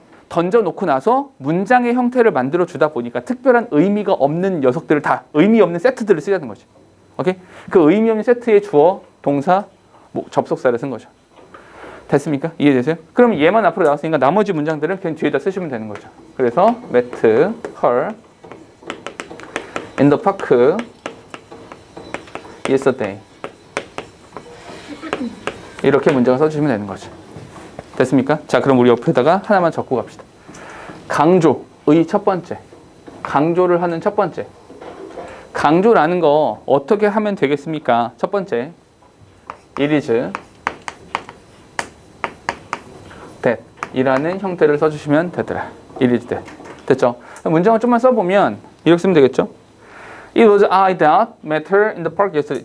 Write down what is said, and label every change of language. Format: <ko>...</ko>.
<ko>던져놓고 나서 문장의 형태를 만들어 주다 보니까 특별한 의미가 없는 녀석들을 다 의미 없는 세트들을 쓰자는 거지. 오케이? 그 의미 없는 세트의 주어, 동사, 접속사를 쓴 거죠. 됐습니까? 이해되세요? 그럼 얘만 앞으로 나왔으니까 나머지 문장들은 그냥 뒤에다 쓰시면 되는 거죠. 그래서</ko> <en>met her in the park yesterday.</en> <ko>이렇게 문장을 써주시면 되는 거죠. 됐습니까? 자, 그럼 우리 옆에다가 하나만 적고 갑시다. 강조의 첫 번째. 강조를 하는 첫 번째. 강조라는 거 어떻게 하면 되겠습니까? 첫 번째. It is that 이라는 형태를 써주시면 되더라.</ko> <en>It is that.</en> <ko>됐죠? 문장을 좀만 써보면 이렇게 쓰면 되겠죠?</ko> <en>It was I that met her in the park yesterday.</en>